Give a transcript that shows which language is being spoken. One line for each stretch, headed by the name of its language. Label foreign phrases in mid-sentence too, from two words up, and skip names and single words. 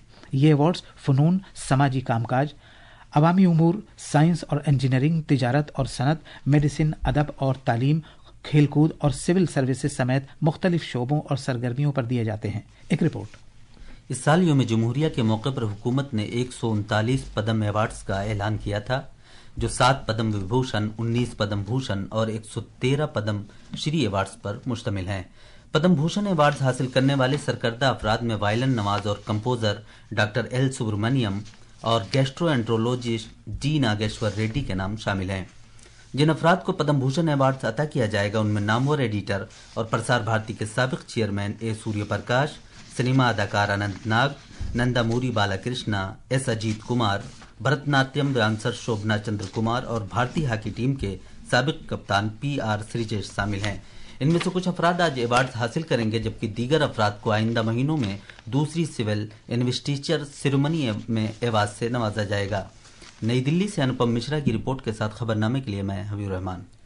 Urdu: یہ ایوارڈز فنون، سماجی کام کاج، عوامی امور، سائنس اور انجینئرنگ، تجارت اور صنعت، میڈیسن، ادب اور تعلیم، کھیل کود اور
English: civil services
Urdu: سمیت مختلف شعبوں اور سرگرمیوں پر دیے جاتے ہیں. ایک رپورٹ. اس سال یوم جمہوریہ کے موقع پر حکومت نے 139 پدم ایوارڈز کا اعلان کیا تھا. جو 7 پدم وبھوشن، 19 پدم بھوشن اور 113 پدم شری ایوارڈز پر مشتمل ہیں۔ پدم بھوشن ایوارڈز حاصل کرنے والے سرکردہ افراد میں وائلن نواز اور کمپوزر ڈاکٹر ایل سبرمنیم اور گیسٹرو انٹرولوجسٹ ڈی ناگیشور ریڈی کے نام شامل ہیں۔ جن افراد کو پدم بھوشن ایوارڈز عطا کیا جائے گا ان میں نامور ایڈیٹر اور پرسار بھارتی کے سابق چیئرمین اے سوریہ پرکاش، سنیما اداکار اننت ناگ، نندا موری بالا کرشنا، ایس اجیت کمار، بھرت ناٹیم ڈانسر شوبھنا چندر کمار اور بھارتی ہاکی ٹیم کے سابق کپتان پی آر سریجیش شامل ہیں۔ ان میں سے کچھ افراد آج ایوارڈز حاصل کریں گے جبکہ دیگر افراد کو آئندہ مہینوں میں دوسری
English: civil investiture ceremony
Urdu: میں ایوارڈ سے نوازا جائے گا۔ نئی دلی سے انوپم مشرا کی رپورٹ کے ساتھ خبرنامے کے لیے میں حبیب الرحمان۔